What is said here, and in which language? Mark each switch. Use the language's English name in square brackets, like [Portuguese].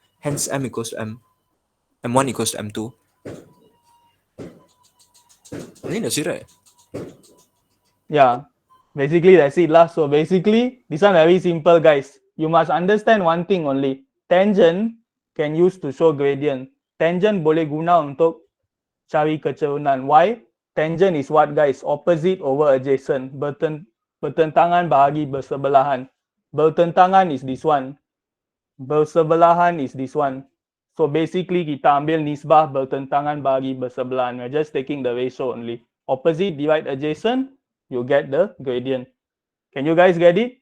[English] Hence, m equals to m1 equals to m2. I think that's it, right? Yeah, basically that's it lah. So basically, this one very simple, guys. You must understand one thing only. Tangent can use to show gradient. [Malay] Tangent boleh guna untuk cari kecerunan. [English] Why? Tangent is what, guys? Opposite over adjacent. [Malay] Bertentangan bahagi bersebelahan. [English] Bertentangan is this one. Bersebelahan is this one. [Malay] So basically kita ambil nisbah bertentangan bahagi bersebelahan. [English] We're just taking the ratio only. Opposite divide adjacent, you get the gradient. Can you guys get it?